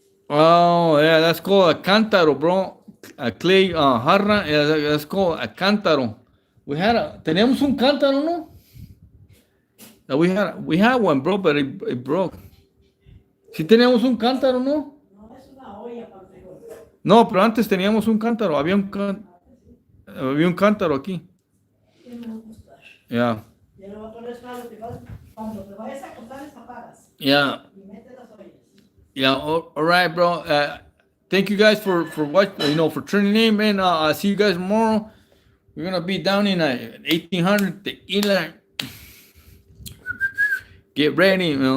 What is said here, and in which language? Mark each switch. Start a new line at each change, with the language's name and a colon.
English: Oh yeah, that's called a cántaro, bro. A clay jarra, yeah, that's called a cántaro.
Spanish: Teníamos un cántaro, ¿no?
English: We had one, bro, but it broke.
Spanish: Sí teníamos un cántaro, ¿no? No, es una olla para el frijol. No, pero antes teníamos un cántaro. Había un cántaro aquí. ¿Qué me va a gustar?
English: Yeah.
Spanish: Ya lo voy a poner cuando te vayas a acostar, les apagas.
English: Yeah.
Spanish: Y metes las ollas.
English: Yeah. All right, bro. Thank you guys for watching. For tuning in, man. I'll see you guys tomorrow. We're gonna be down in 1800 Tequila. Get ready.